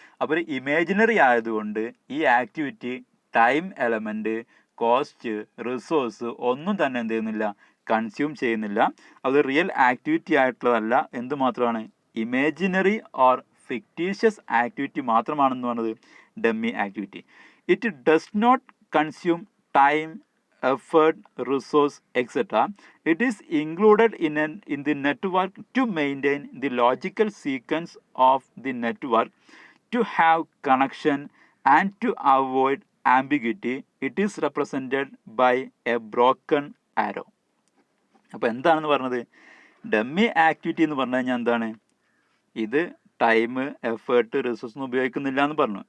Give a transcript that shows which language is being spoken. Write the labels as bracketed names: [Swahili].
[Malayalam] അപ്പോൾ ഒരു ഇമേജിനറി ആയതുകൊണ്ട് ഈ activity time element, cost, resource ഒന്നും തന്നെ എന്ത് ചെയ്യുന്നില്ല, കൺസ്യൂം ചെയ്യുന്നില്ല. അത് real activity ആയിട്ടുള്ളതല്ല, എന്തുമാത്രമാണ്, imaginary or fictitious activity മാത്രമാണെന്ന് പറഞ്ഞത് dummy activity. [English] It does not consume time, effort, resource, etc. It is included in the network to maintain the logical sequence of the network, to have connection and to avoid ambiguity. It is represented by a broken arrow. [Malayalam] അപ്പോൾ എന്താണെന്ന് പറഞ്ഞത്, dummy activity എന്ന് പറഞ്ഞു കഴിഞ്ഞാൽ എന്താണ്, ഇത് time, effort, resource ഒന്നും ഉപയോഗിക്കുന്നില്ല എന്ന് പറഞ്ഞു.